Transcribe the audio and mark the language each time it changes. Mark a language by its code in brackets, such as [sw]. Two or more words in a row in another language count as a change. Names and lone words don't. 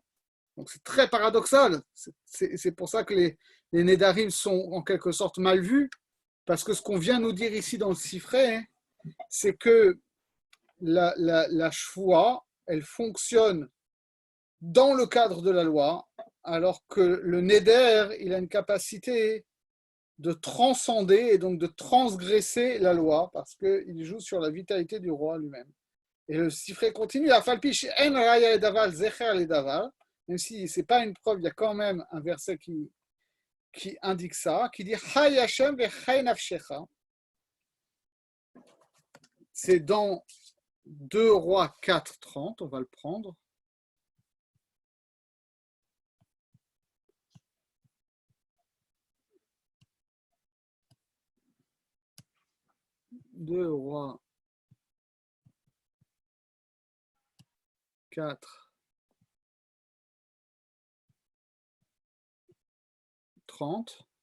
[fr] Donc c'est très paradoxal. C'est pour ça que les Nédarim sont en quelque sorte mal vus, parce que ce qu'on vient nous dire ici dans le Sifré, c'est que la Shvoua, elle fonctionne dans le cadre de la loi, alors que le Neder, il a une capacité de transcender et donc de transgresser la loi, parce qu'il joue sur la vitalité du roi lui-même. Et le Sifré continue, même si ce n'est pas une preuve, il y a quand même un verset qui indique ça, qui dit [he] חי השם וחי נפשך. [fr] C'est dans 2 Rois 4, 30, on va le prendre. Deux Rois 4, 30.